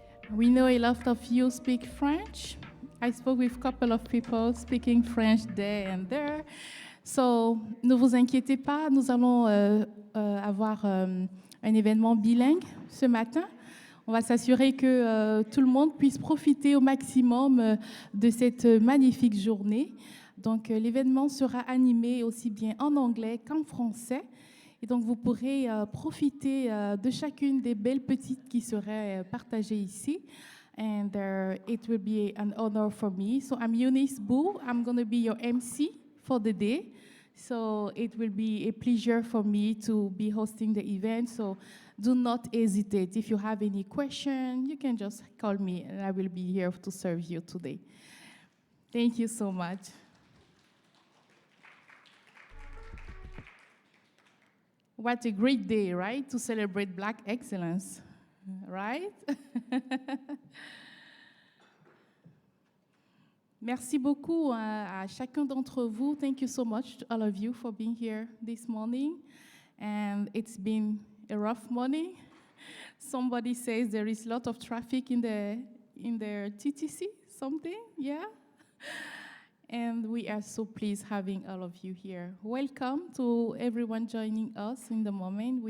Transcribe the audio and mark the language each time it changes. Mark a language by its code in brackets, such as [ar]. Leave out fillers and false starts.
[en] We know a lot of you speak French. I spoke with a couple of people speaking French there and there. So, [fr] ne vous inquiétez pas, nous allons avoir un événement bilingue ce matin. On va s'assurer que tout le monde puisse profiter au maximum de cette magnifique journée. Donc, l'événement sera animé aussi bien en anglais qu'en français. Et donc, vous pourrez profiter de chacune des belles petites qui seraient partagées ici. [en] And it will be an honor for me. So I'm Eunice Boo. I'm going to be your MC for the day. So it will be a pleasure for me to be hosting the event. So do not hesitate. If you have any question, you can just call me and I will be here to serve you today. Thank you so much. What a great day, right? To celebrate Black excellence, right? [fr] Merci beaucoup à chacun d'entre vous. [en] Thank you so much to all of you for being here this morning. And it's been a rough morning. Somebody says there is a lot of traffic in the TTC, something, yeah? And we are so pleased having all of you here. Welcome to everyone joining us in the moment.